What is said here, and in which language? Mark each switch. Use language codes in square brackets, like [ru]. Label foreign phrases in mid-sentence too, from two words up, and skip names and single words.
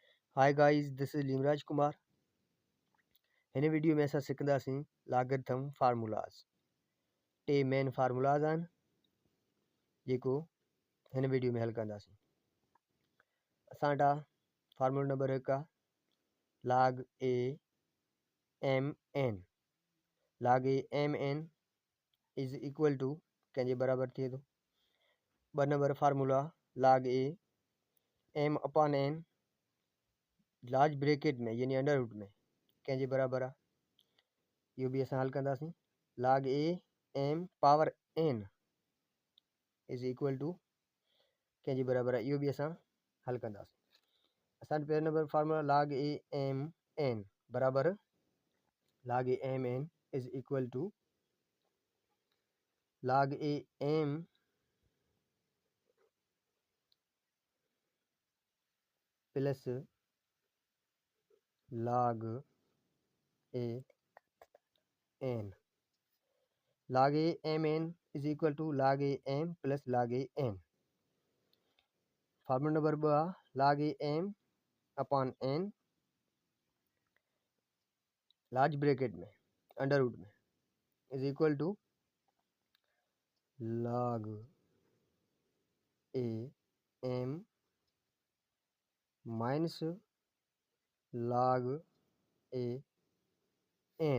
[en] Hi guys, this is लीमराज कुमार। [sd] हिन वीडियो में असां सिखंदासीं [en] logarithm formulas. [sd] टे [en] main formulas [sd] आहिनि जेको हिन वीडियो में हल कंदासीं। असां वटि फार्मूला नंबर 1 आहे log a mn। log a mn [en] is equal to [sd] कंहिंजे बराबरि थिए थो। 2 नंबर फार्मूला log a m अपॉन n [en] large bracket [sd] में यानी [en] under root [sd] में कंहिंजे बराबरि आहे। इहो बि असां हल कंदासीं। log a m पावर n [en] is equal to [sd] कंहिंजे बराबरि आहे। इहो बि असां हल कंदासीं। असां वटि पहिरियों नंबर फार्मूला log a m n बराबरि log a m n [en] is equal to [sd] log a m प्लस log a n। log a m n [en] is equal to [sd] log a m प्लस log a n। फार्मूला नंबर 2 आहे log a m अपॉन n [en] large bracket [sd] में [en] under root [sd] में [en] is equal to [sd] log a m माइनस log a n।